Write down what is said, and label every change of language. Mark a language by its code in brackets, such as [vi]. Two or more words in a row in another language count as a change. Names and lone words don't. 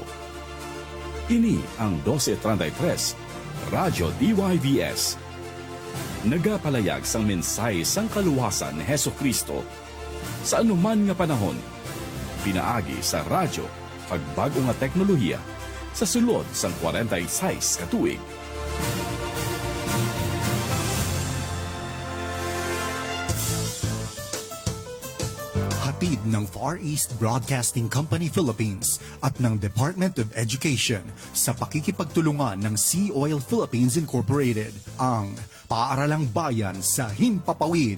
[hil] Ini ang 1233, Radyo DYVS. Nagapalayag sang mensahe sang kaluwasan ni Heso Kristo sa anuman nga panahon. Pinaagi sa radyo, pagbago nga teknolohiya sa sulod sang 46 katuig. [tl] Hatid ng Far East Broadcasting Company Philippines at ng Department of Education sa pakikipagtulungan ng Sea Oil Philippines Incorporated ang Paaralang Bayan sa Himpapawid.